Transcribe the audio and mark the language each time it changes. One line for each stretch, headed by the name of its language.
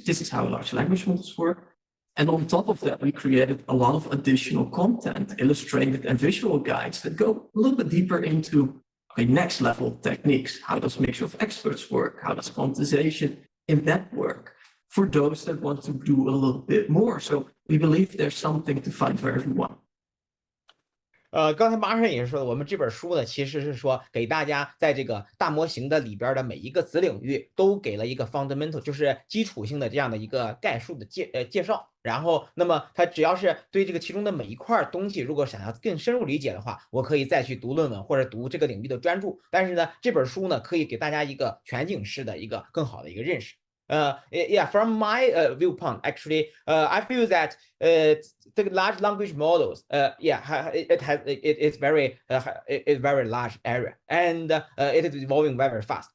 English: This is how large language models work. And on top of that, we created a lot of additional content, illustrated and visual guides that go a little bit deeper into next level techniques. How does mixture of experts work? How does quantization in that work? For those that want to do a little bit more. So we believe there's something to find for everyone.
Chinese: 刚才马上也是说的，我们这本书呢，其实是说给大家在这个大模型的里边的每一个子领域都给了一个 fundamental，就是基础性的这样的一个概述的介绍。然后，那么它只要是对这个其中的每一块东西，如果想要更深入理解的话，我可以再去读论文或者读这个领域的专著。但是呢，这本书呢，可以给大家一个全景式的一个更好的一个认识。
English: Yeah, from my viewpoint, actually, I feel that the large language models, yeah, it's very large area, and it is evolving very fast.